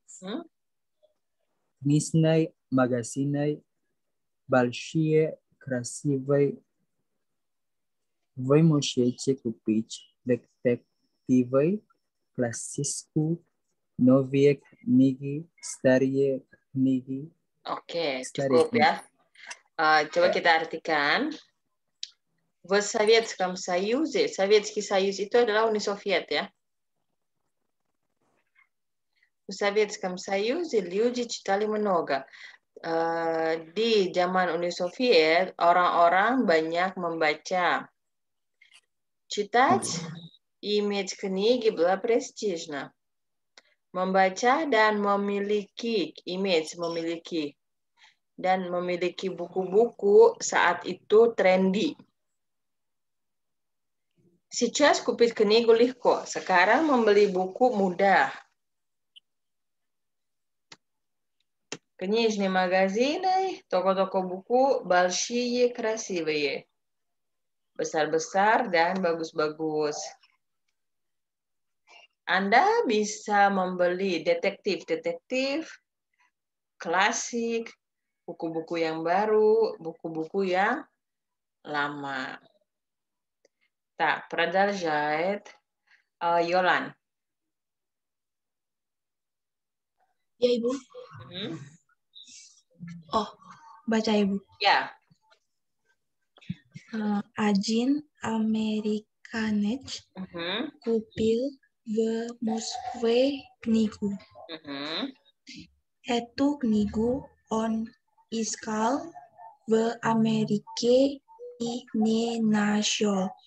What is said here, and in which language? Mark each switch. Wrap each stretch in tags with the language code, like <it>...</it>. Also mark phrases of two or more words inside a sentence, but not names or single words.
<ru>Книжные магазины большие, красивые. Вы можете купить детективы, классическую, новые книги, старые книги.</ru> <id>Oke, cukup ya. Coba kita artikan.</id> <ru>В Советском Союзе, Советский Союз</ru> <id>itu adalah Uni Soviet ya.</id> <ru>В Советском Союзе люди читали много.</ru> <id>Di zaman Uni Soviet, orang-orang banyak membaca.</id> <ru>Читать, иметь книги было престижно.</ru> <id>Membaca dan memiliki, image memiliki. Dan memiliki buku-buku saat itu trendy.</id> <ru>Сейчас купить книгу легко.</ru> <id>Sekarang membeli buku mudah.</id> <ru>Книжные магазины,</ru> <id>toko-toko buku,</id> <ru>большие, красивые.</ru> <id>Besar-besar dan bagus-bagus. Anda bisa membeli detektif-detektif, klasik, buku-buku yang baru, buku-buku yang lama.</id> <ru>Так, продолжает Йолан.</ru> <id>Ya, Ibu. Oh, baca, Ibu. Ya.</id> <ru>Один американец купил в Москве книгу. Эту книгу он искал в Америке и не нашел.</ru>